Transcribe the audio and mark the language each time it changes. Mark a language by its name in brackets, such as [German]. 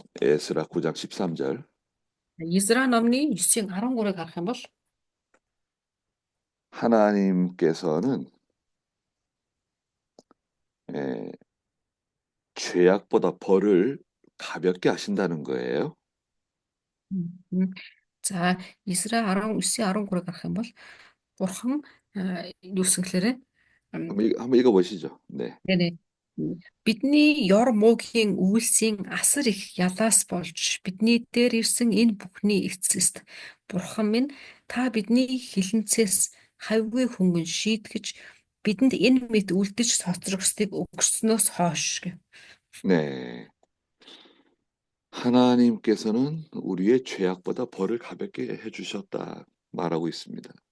[Korean] 에스라 9장 13절. [Mongolian] Изра номны 9-ийн 13-ыг харах юм бол [Korean] 하나님께서는 죄악보다 벌을 가볍게 하신다는 거예요. [Mongolian] за Изра 19-ийн 13-ыг харах юм бол бурхан юу гэсэн гэхээр [Korean] 한번 읽어보시죠. 네. 네네. [Mongolian] Бидний ёр муугийн үйлсийн асар их ялаас болж бидний дээр ирсэн энэ бүхний эцэст бурхан минь та бидний хилэнцээс хавьгүй хөнгөн шийтгэж бидэнд энэ мэт үлдэж цоцрогсдыг өгснөөс хойш гэв. [Korean] 네. 하나님께서는 우리의 죄악보다 벌을 가볍게 해주셨다 말하고 있습니다.